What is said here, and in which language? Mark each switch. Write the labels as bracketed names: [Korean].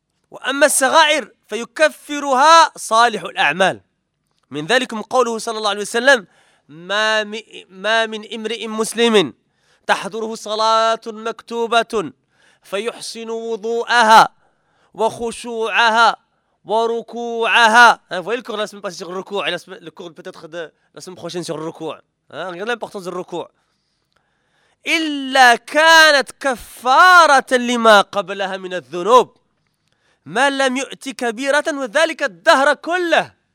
[Arabic] وأما الصغائر فيكفرها صالح الأعمال. من ذلك قوله صلى الله عليه وسلم ما من امرئ مسلم تحضره صلاة مكتوبة فيحسن وضوءها وخشوعها وركوعها. [French] Voyez le cours la semaine passée sur le ركوع et le cours peut-être de la semaine prochaine sur le ركوع. Regardez l'importance du ركوع. [Arabic] إلا كانت كفارة لما قبلها من الذنوب ما لم يؤت كبيرة وذلك الدهر كله.